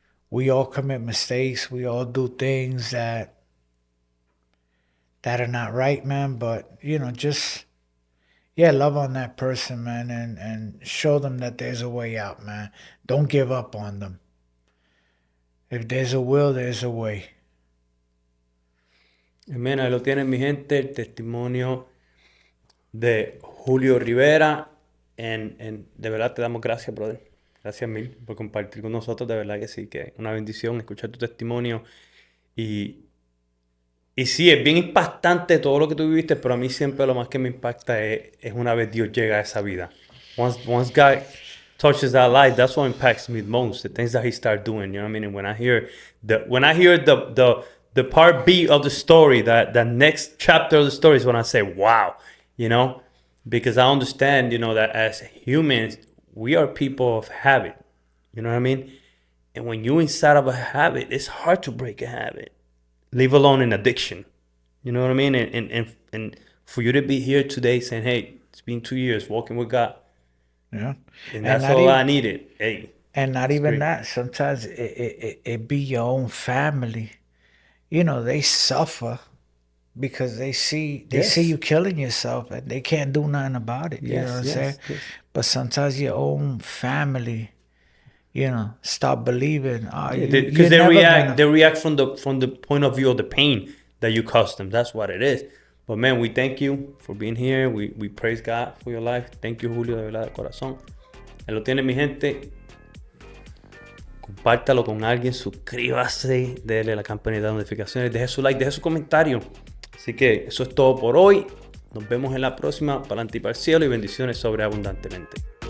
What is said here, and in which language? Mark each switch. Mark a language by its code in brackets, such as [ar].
[en] We all commit mistakes. We all do things that are not right, man. But you know, just yeah, love on that person, man, and show them that there's a way out, man. Don't give up on them. If there's a will, there's a way. [es] Amén, ahí lo tienen mi gente, el testimonio de Julio Rivera. De verdad te damos gracias, brother. Gracias mil por compartir con nosotros. De verdad que sí, que es una bendición escuchar tu testimonio. Y sí, es bien impactante todo lo que tú viviste, pero a mí siempre lo más que me impacta es una vez Dios llega a esa vida. [en] Once God touches that life, that's what impacts me the most. The things that He started doing, you know what I mean? And when I hear the part B of the story, the next chapter of the story is when I say, wow, you know, because I understand, you know, that as humans, we are people of habit, you know what I mean? And when you're inside of a habit, it's hard to break a habit, leave alone an addiction, you know what I mean? And for you to be here today saying, hey, it's been 2 years walking with God. Yeah. And that's all I needed. Hey. And not even that. Sometimes it be your own family. You know, they suffer because they see you killing yourself and they can't do nothing about it. You know what I'm saying? Yes. But sometimes your own family, you know, stop believing. Because they react from the point of view of the pain that you caused them. That's what it is. But man, we thank you for being here. We praise God for your life. Thank you, [es] Julio, de verdad, de corazón. Ahí lo tiene mi gente. Compártalo con alguien, suscríbase, déle la campanita de notificaciones, deje su like, deje su comentario. Así que eso es todo por hoy. Nos vemos en la próxima. Para adelante y para el cielo y bendiciones sobreabundantemente.